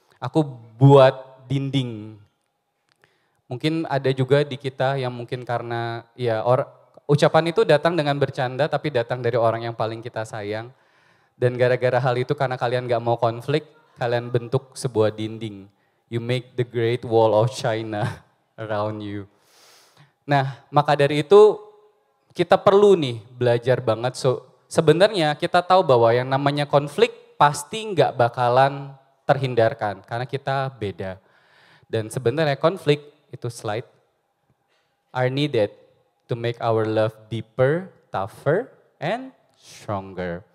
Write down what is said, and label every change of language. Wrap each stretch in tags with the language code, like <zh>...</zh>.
<id>Aku buat dinding. Mungkin ada juga di kita yang mungkin karena ya ucapan itu datang dengan bercanda tapi datang dari orang yang paling kita sayang. Dan gara-gara hal itu karena kalian gak mau konflik, kalian bentuk sebuah dinding.</id> <en>You make the great wall of China around you.</en> <id>Nah, maka dari itu kita perlu nih belajar banget. Sebenarnya kita tahu bahwa yang namanya konflik pasti gak bakalan terhindarkan karena kita beda. Dan sebenarnya konflik itu</id> <en>are needed to make our love deeper, tougher, and stronger.</en>